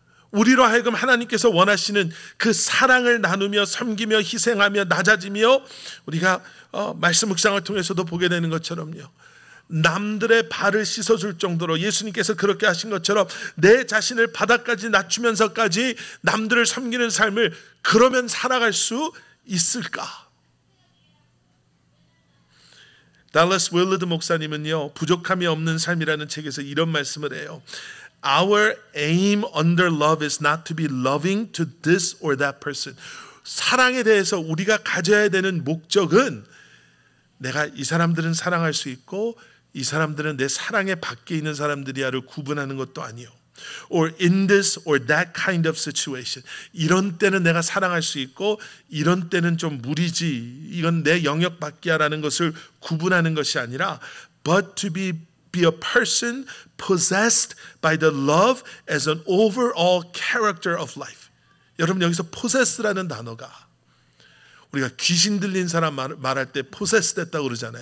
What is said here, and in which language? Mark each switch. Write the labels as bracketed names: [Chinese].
[Korean] 우리로 하여금 하나님께서 원하시는 그 사랑을 나누며 섬기며 희생하며 낮아지며, 우리가 말씀 묵상을 통해서도 보게 되는 것처럼요, 남들의 발을 씻어줄 정도로 예수님께서 그렇게 하신 것처럼 내 자신을 바닥까지 낮추면서까지 남들을 섬기는 삶을 그러면 살아갈 수 있을까? 달러스 윌러드 목사님은요, 부족함이 없는 삶이라는 책에서 이런 말씀을 해요. [English] Our aim under love is not to be loving to this or that person. [Korean] 사랑에 대해서 우리가 가져야 되는 목적은 내가 이 사람들은 사랑할 수 있고 이 사람들은 내 사랑의 밖에 있는 사람들이야를 구분하는 것도 아니요. [English] Or in this or that kind of situation. [Korean] 이런 때는 내가 사랑할 수 있고 이런 때는 좀 무리지, 이건 내 영역 밖이야라는 것을 구분하는 것이 아니라 [English] but to be a person possessed by the love as an overall character of life. [Korean] 여러분, 여기서 possess라는 단어가 우리가 귀신 들린 사람 말할 때 possess 됐다고 그러잖아요.